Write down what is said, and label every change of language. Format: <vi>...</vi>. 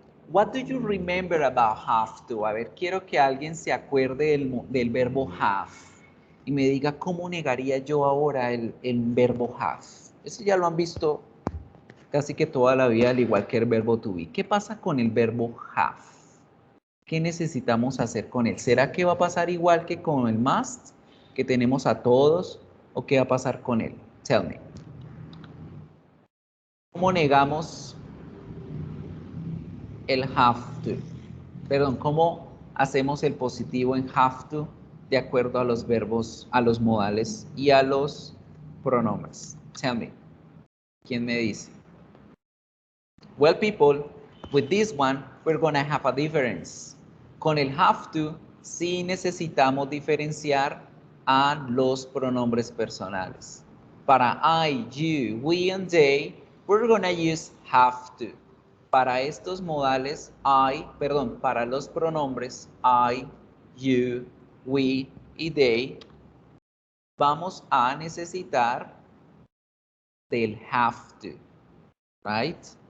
<en>What do you remember about have to?</en> <es>A ver, quiero que alguien se acuerde del verbo have y me diga cómo negaría yo ahora el verbo have. Eso ya lo han visto casi que toda la vida, al igual que el verbo to be. ¿Qué pasa con el verbo have? ¿Qué necesitamos hacer con él? ¿Será que va a pasar igual que con el must, que tenemos a todos? ¿O qué va a pasar con él?</es> <en>Tell me.</en> <es>¿Cómo negamos el have to? Perdón, ¿cómo hacemos el positivo en have to de acuerdo a los verbos, a los modales y a los pronombres?</es> <en>Tell me.</en> <es>¿Quién me dice?</es> <en>Well, people, with this one, we're gonna have a difference.</en> <es>Con el have to, sí necesitamos diferenciar a los pronombres personales.</es> <en>Para I, you, we, and they, we're gonna use have to.</en> <es>Para estos modales, para los pronombres I, you, we y they, vamos a necesitar del have to, right?</es>